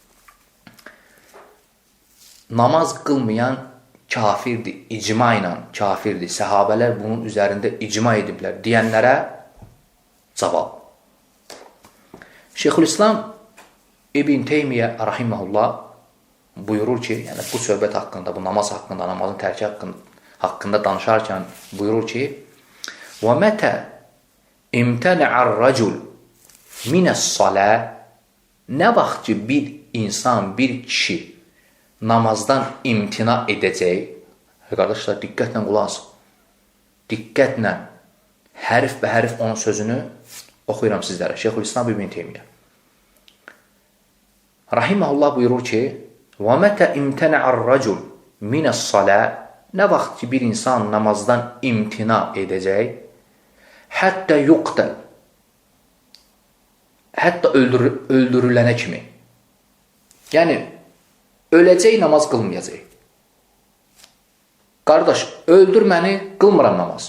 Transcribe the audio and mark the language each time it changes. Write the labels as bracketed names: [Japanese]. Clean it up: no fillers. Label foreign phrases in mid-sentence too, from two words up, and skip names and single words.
[Azerbaijani] Namaz qılmayan kafirdir, icma ilə kafirdir, səhabələr bunun üzərində icma ediblər deyənlərə cavab. Şeyxülislam İbn Teymiyyə rahimehullah buyurur ki, yəni bu söhbət haqqında, bu namaz haqqında, namazın tərki haqqında danışarkən buyurur ki, [Arabic] وَمَتَ اِمْتَنَعَ الرَّجُلُ مِنَ الصَّلَاةِ [Azerbaijani] Nə vaxt ki bir insan, bir kişi namazdan imtina edəcək, qardaşlar diqqətlə qulaq asın, diqqətlə hərf və hərf onun sözünü oxuyuram sizlərə. Şeyxülislam İbn Teymiyyə rahimehullah buyurur ki, [Arabic] وَمَتَ اِمْتَنَعَ الرَّجُلُ مِنَ الصَّلَاةِ [Azerbaijani] Nə vaxt ki bir insan namazdan imtina edəcək, [Arabic] حتى يقتل, [Azerbaijani] hətta öldürülənə kimi. Yəni, öləcək, namaz qılmayacaq. Qardaş, öldür məni, qılmıram namaz.